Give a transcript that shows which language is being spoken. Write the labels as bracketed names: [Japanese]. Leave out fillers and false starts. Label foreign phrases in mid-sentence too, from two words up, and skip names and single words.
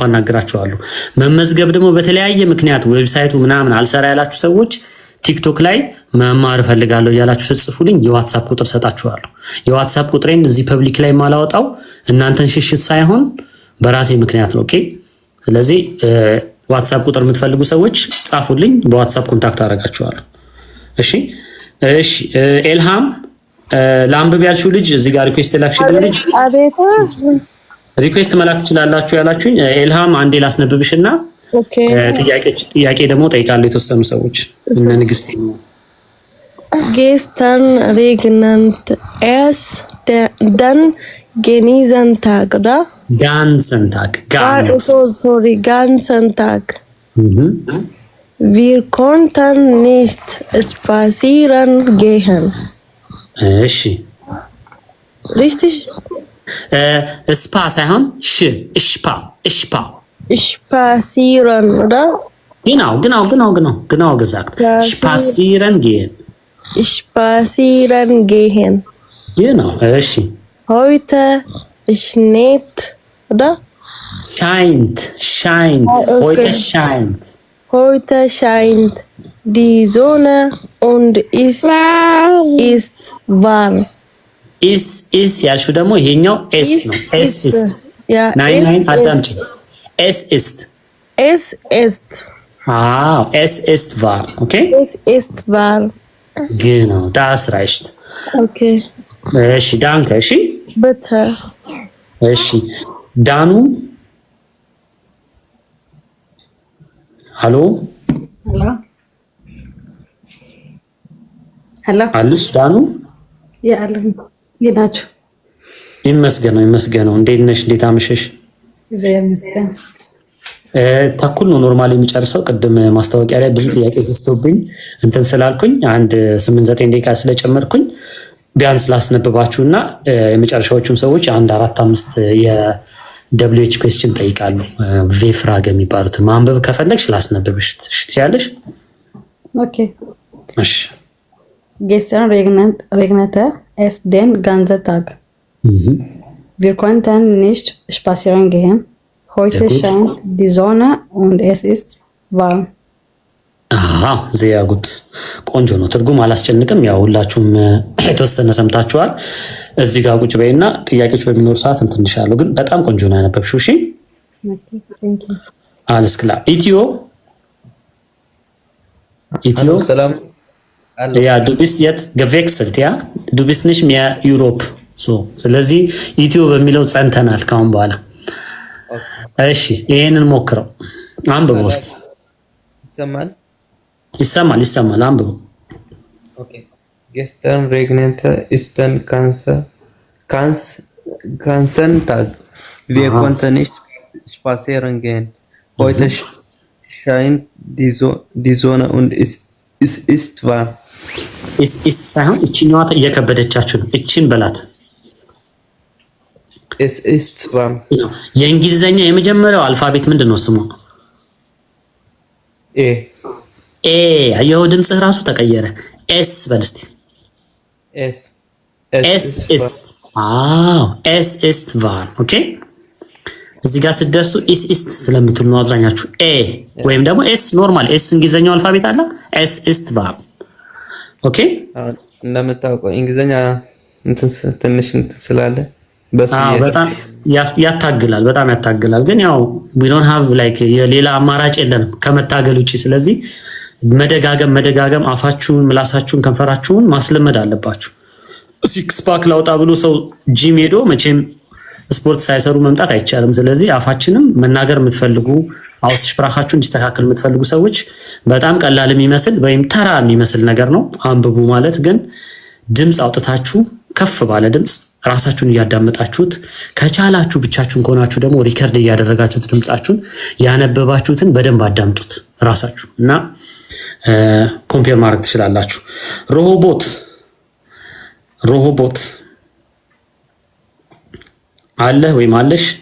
[Amharic] አናግራችኋለሁ። መመዝገብ ደግሞ በተለያየ ምክንያት ዌብሳይቱ ምናምን አልሰራ ያላችሁ ሰዎች ቲክቶክ ላይ መማር ፈልጋለሁ ያላችሁ ጽፉልኝ፣ የዋትስአፕ ቁጥር ሰጣችኋለሁ። የዋትስአፕ ቁጥሬን እዚህ ፐብሊክ ላይ ማላወጣው እናንተን ሽሽት ሳይሆን በራሴ ምክንያት ነው። ኦኬ ስለዚህ ዋትስአፕ ቁጥር የምትፈልጉ ሰዎች ጻፉልኝ፣ በዋትስአፕ ኮንታክት አደርጋችኋለሁ። እሺ እሺ ኤልሃም ላምብብ ያልሽው ልጅ እዚህ ጋር ሪኩዌስት ላክሽልኝ ልጅ አቤት ሪኩዌስት መላክ ትችላላችሁ ያላችሁኝ ኤልሃም አንዴ ላስነብብሽና ኦኬ ጥያቄ ደግሞ ጠይቃለሁ የተወሰኑ ሰዎች እነ ንግስት ነው። [German] Gestern regnet es den Genießen Tag, oder? Ganzen Tag. Sorry, ganzen Tag. Wir konnten nicht spazieren gehen. [Amharic] እሺ [German] Richtig? [Amharic] ስፓ ሳይሆን እሽፓ [German] Spazieren, oder? genau gesagt. Spazieren gehen. Spazieren gehen. Genau, እሺ Heute schneit, oder? scheint. Okay. Heute scheint die Sonne und ist warm. [Amharic] is ያልሽው ደግሞ ይሄኛው s ነው [German] es ist Ja, nein አዳምጪ es ist es ist warm okay es ist warm. genau das reicht Okay, [Amharic] እሺ danke እሺ [German] bitte. [Amharic] እሺ ዳኑ hallo አሉስ ዳኑ ያለኝ ይናችሁ ይመስገነው እንዴት ነሽ እንዴት አመሸሽ ዘየመስገን ተኩል ነው ኖርማሊ የሚጨርሰው ቅድም ማስታወቂያ ላይ ብዙ ጥያቄ ተስተውብኝ እንትን ስላልኩኝ አንድ 8-9 ደቂቃ ስለጨመርኩኝ ቢያንስ ላስነብባችሁና የመጨረሻዎቹን ሰዎች 1-4-5 የ [English] WH question [Amharic] ጠይቃለሁ ቬፍራግ የሚባሉት ማንበብ ከፈለግሽ ላስነብብሽ ትችያለሽ ኦኬ እሺ [German] Gestern regnete es den ganzen Tag. Wir konnten nicht spazieren gehen. Heute scheint die Sonne und es ist warm. sehr gut. [Amharic] ቆንጆ ነው ትርጉም አላስጨንቅም ያው ሁላችሁም የተወሰነ ሰምታችኋል እዚህ ጋር ቁጭ በይና ጥያቄዎች በሚኖር ሰዓት እንትንሻለሁ ግን በጣም ቆንጆ ነው ያነበብሽው እሺ [English] Thank you. [German] alles klar ኢትዮ [Amharic] ሰላም [German] Ja, du bist jetzt gewechselt, ja? Du bist nicht mehr Europe. So, [Amharic] ስለዚህ ኢትዮ በሚለው ጸንተናል ካሁን በኋላ። እሺ ይሄንን ሞክረው አንብበው ውስጥ ይሰማል አንብበው። [German] ኦኬ Gestern regnete es den ganzen Tag. Wir konnten nicht spazieren gehen. Heute scheint die Sonne und es ist warm. [Amharic] ist ሳይሆን እቺኛዋ እየከበደቻችሁ ነው እቺን በላት [German] es ist warm [Amharic] የእንግሊዘኛ የመጀመሪያው አልፋቤት ምንድነው ስሙ ኤ አየው ድምጽህ ራሱ ተቀየረ ኤስ በልስቲ [German] es ist warm [Amharic] okay እዚህ ጋር ስትደርሱ ist ስለምትሉ ነው አብዛኛችሁ ኤ ወይም ደግሞ ኤስ ኖርማል ኤስ እንግሊዘኛው አልፋቤት አለ [German] es ist warm [Amharic] ኦኬ እንደምታውቀው እንግሊዘኛ ትንሽ ስላለ በጣም ያታግላል ግን ያው [English] we don't have like [Amharic] የሌላ አማራጭ የለንም ከመታገል ውጪ ስለዚህ መደጋገም አፋችሁን ምላሳችሁን ከንፈራችሁን ማስለመድ አለባችሁ [English] six pack [Amharic] ላውጣ ብሎ ሰው ጂም ሄዶ መቼም ስፖርት ሳይሰሩ መምጣት አይቻልም ስለዚህ አፋችንም መናገር የምትፈልጉ አውስስፕራኻችሁ እንዲስተካከል የምትፈልጉ ሰዎች በጣም ቀላል የሚመስል ወይም ተራ የሚመስል ነገር ነው አንብቡ ማለት ግን ድምጽ አውጥታችሁ ከፍ ባለ ድምጽ ራሳችሁን ያዳመጣችሁት ከቻላችሁ ብቻችሁን ከሆናችሁ ደግሞ ሪከርድ ያደረጋችሁት ድምጻችሁን ያነበባችሁትን በደንብ አዳምጡት ራሳችሁ እና ኮምፔር ማድረግ ትችላላችሁ ሮቦት አለ ወይ ማለሽ